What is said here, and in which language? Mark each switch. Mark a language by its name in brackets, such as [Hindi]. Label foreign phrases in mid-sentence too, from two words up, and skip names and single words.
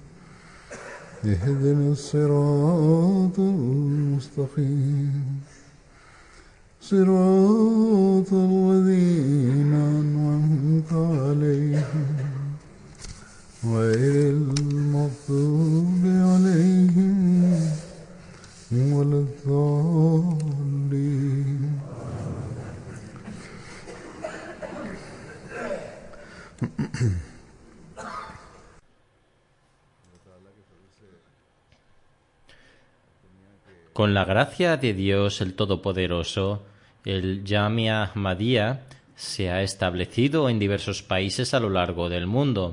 [Arabic] اهدنا الصراط المستقيم صراط الذين أنعمت عليهم غير المغضوب عليهم ولا الضالين. [Spanish] Con la gracia de Dios el Todopoderoso, el Jamia Ahmadiyya se ha establecido en diversos países a lo largo del mundo.